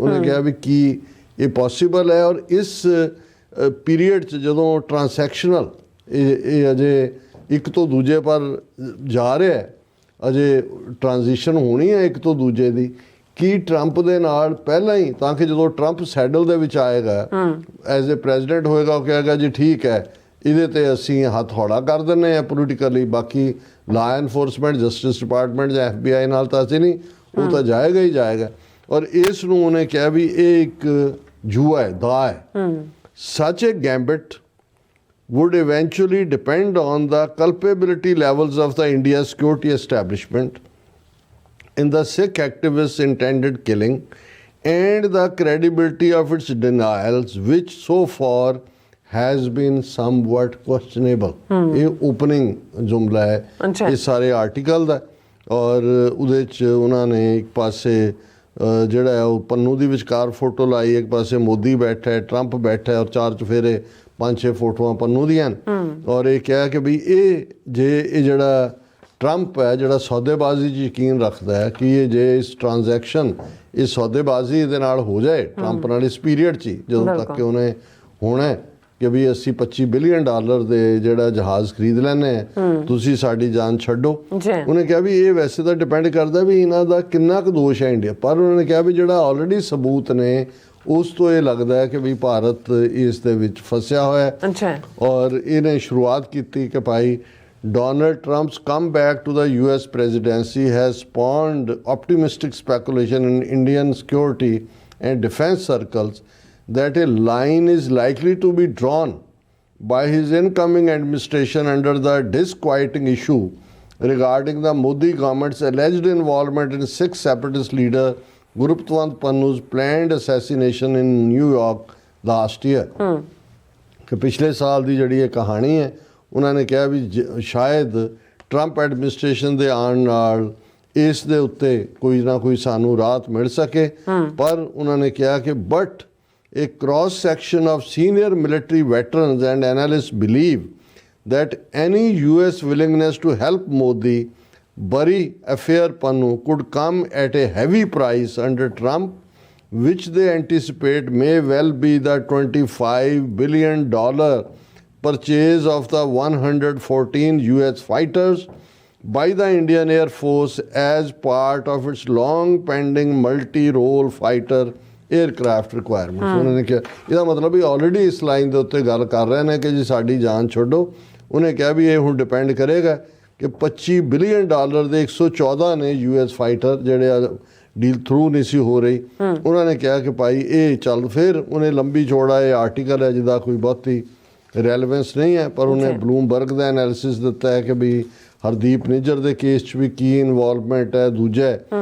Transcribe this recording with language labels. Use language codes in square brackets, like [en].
[pa] ਉਹਨੇ ਕਿਹਾ ਵੀ ਕੀ ਇਹ ਪੋਸੀਬਲ ਹੈ? ਔਰ ਇਸ ਪੀਰੀਅਡ 'ਚ ਜਦੋਂ ਟ੍ਰਾਂਸੈਕਸ਼ਨਲ ਇਹ ਅਜੇ ਇੱਕ ਤੋਂ ਦੂਜੇ ਪਰ ਜਾ ਰਿਹਾ, ਅਜੇ ਟ੍ਰਾਂਜੀਸ਼ਨ ਹੋਣੀ ਹੈ ਇੱਕ ਤੋਂ ਦੂਜੇ ਦੀ, ਕੀ ਟਰੰਪ ਦੇ ਨਾਲ ਪਹਿਲਾਂ ਹੀ, ਤਾਂ ਕਿ ਜਦੋਂ ਟਰੰਪ ਸੈਡਲ ਦੇ ਵਿੱਚ ਆਏਗਾ [en] as a president [pa] ਹੋਏਗਾ, ਉਹ ਕਹੇਗਾ ਜੀ ਠੀਕ ਹੈ ਇਹਦੇ ਤੇ ਅਸੀਂ ਹੱਥ ਹੌਲਾ ਕਰ ਦਿੰਦੇ ਹਾਂ ਪੋਲੀਟੀਕਲੀ, ਬਾਕੀ ਲਾ ਐਨਫੋਰਸਮੈਂਟ, ਜਸਟਿਸ ਡਿਪਾਰਟਮੈਂਟ ਜਾਂ FBI ਨਾਲ ਤਾਂ ਅਸੀਂ ਨਹੀਂ, ਉਹ ਤਾਂ ਜਾਏਗਾ ਹੀ ਜਾਏਗਾ। ਔਰ ਇਸ ਨੂੰ ਉਹਨੇ ਕਿਹਾ ਵੀ ਇਹ ਇੱਕ ਜੂਆ ਹੈ, ਦਾ ਹੈ। [en] Such a gambit would eventually depend on the culpability levels of the India security establishment in the Sikh activists' intended killing and the credibility of its denials, which so far has been somewhat questionable. [pa] ਇਹ opening ਜੁਮਲਾ ਹੈ ਇਸ ਸਾਰੇ article ਦਾ। ਔਰ ਉਹਦੇ 'ਚ ਉਹਨਾਂ ਨੇ ਇੱਕ ਪਾਸੇ ਜਿਹੜਾ ਹੈ ਉਹ ਪੰਨੂ ਦੀ ਵਿਚਕਾਰ ਫੋਟੋ ਲਾਈ, ਇੱਕ ਪਾਸੇ ਮੋਦੀ ਬੈਠਾ ਹੈ, ਟਰੰਪ ਬੈਠਾ ਹੈ, ਔਰ 4 ਚੁਫੇਰੇ 5-6 ਫੋਟੋਆਂ ਪੰਨੂ ਦੀਆਂ। ਔਰ ਇਹ ਕਿਹਾ ਕਿ ਵੀ ਇਹ ਜੇ ਇਹ ਜਿਹੜਾ ਟਰੰਪ ਹੈ ਜਿਹੜਾ ਸੌਦੇਬਾਜ਼ੀ 'ਚ ਯਕੀਨ ਰੱਖਦਾ ਹੈ ਕਿ ਇਹ ਜੇ ਇਸ ਟ੍ਰਾਂਜੈਕਸ਼ਨ ਇਹ ਸੌਦੇਬਾਜ਼ੀ ਦੇ ਨਾਲ ਹੋ ਜਾਏ ਟਰੰਪ ਨਾਲ ਇਸ ਪੀਰੀਅਡ 'ਚ ਹੀ, ਜਦੋਂ ਤੱਕ ਕਿ ਉਹਨੇ ਹੋਣਾ ਹੈ ਕਿ ਵੀ ਅਸੀਂ $25 ਬਿਲੀਅਨ ਦੇ ਜਿਹੜਾ ਜਹਾਜ਼ ਖਰੀਦ ਲੈਣੇ ਆ, ਤੁਸੀਂ ਸਾਡੀ ਜਾਨ ਛੱਡੋ। ਉਹਨੇ ਕਿਹਾ ਵੀ ਇਹ ਵੈਸੇ ਤਾਂ ਡਿਪੈਂਡ ਕਰਦਾ ਵੀ ਇਹਨਾਂ ਦਾ ਕਿੰਨਾ ਕੁ ਦੋਸ਼ ਹੈ ਇੰਡੀਆ, ਪਰ ਉਹਨਾਂ ਨੇ ਕਿਹਾ ਵੀ ਜਿਹੜਾ ਆਲਰੇਡੀ ਸਬੂਤ ਨੇ ਉਸ ਤੋਂ ਇਹ ਲੱਗਦਾ ਹੈ ਕਿ ਵੀ ਭਾਰਤ ਇਸ ਦੇ ਵਿੱਚ ਫਸਿਆ ਹੋਇਆ ਹੈ। ਔਰ ਇਹਨੇ ਸ਼ੁਰੂਆਤ ਕੀਤੀ ਕਿ ਭਾਈ [en] Donald Trump's comeback to the US presidency has spawned optimistic speculation in Indian security and defense circles that a line is likely to be drawn by his incoming administration under the disquieting issue regarding the Modi government's alleged involvement in Sikh separatist leader Gurpatwant Pannu's planned assassination in New York last year। [pa] ਕਿ ਪਿਛਲੇ ਸਾਲ ਦੀ ਜਿਹੜੀ ਇਹ ਕਹਾਣੀ ਹੈ, ਉਹਨਾਂ ਨੇ ਕਿਹਾ ਵੀ ਸ਼ਾਇਦ ਟਰੰਪ ਐਡਮਿਨਿਸਟ੍ਰੇਸ਼ਨ ਦੇ ਆਉਣ ਨਾਲ ਇਸ ਦੇ ਉੱਤੇ ਕੋਈ ਨਾ ਕੋਈ ਸਾਨੂੰ ਰਾਹਤ ਮਿਲ ਸਕੇ। ਪਰ ਉਹਨਾਂ ਨੇ ਕਿਹਾ ਕਿ [en] But a cross section of senior military veterans and analysts believe that any US willingness to help Modi bury affair Pannu could come at a heavy price under Trump, which they anticipate may well be the $25 billion purchase of the 114 US fighters by the Indian Air Force as part of its long pending multi-role fighter aircraft requirements. [pa] ਉਹਨਾਂ ਨੇ ਕਿਹਾ ਇਹਦਾ ਮਤਲਬ ਵੀ already ਇਸ line ਦੇ ਉੱਤੇ ਗੱਲ ਕਰ ਰਹੇ ਨੇ ਕਿ ਜੀ ਸਾਡੀ ਜਾਨ ਛੱਡੋ। ਉਹਨੇ ਕਿਹਾ ਵੀ ਇਹ ਹੁਣ ਡਿਪੈਂਡ ਕਰੇਗਾ ਕਿ $25 ਬਿਲੀਅਨ ਦੇ 114 ਨੇ US ਫਾਈਟਰ ਜਿਹੜੇ ਡੀਲ ਥਰੂ ਨਹੀਂ ਸੀ ਹੋ ਰਹੀ। ਉਹਨਾਂ ਨੇ ਕਿਹਾ ਕਿ ਭਾਈ ਇਹ ਚੱਲ, ਫਿਰ ਉਹਨੇ ਲੰਬੀ ਚੌੜਾ ਇਹ ਆਰਟੀਕਲ ਹੈ ਜਿਹਦਾ ਕੋਈ ਬਹੁਤੀ ਰੈਲੇਵੈਂਸ ਨਹੀਂ ਹੈ, ਪਰ ਉਹਨੇ ਬਲੂਮਬਰਗ ਦਾ ਐਨਾਲਿਸਿਸ ਦਿੱਤਾ ਹੈ ਕਿ ਵੀ ਹਰਦੀਪ ਨਿੱਜਰ ਦੇ ਕੇਸ 'ਚ ਵੀ ਕੀ ਇਨਵੋਲਵਮੈਂਟ ਹੈ, ਦੂਜਾ ਹੈ।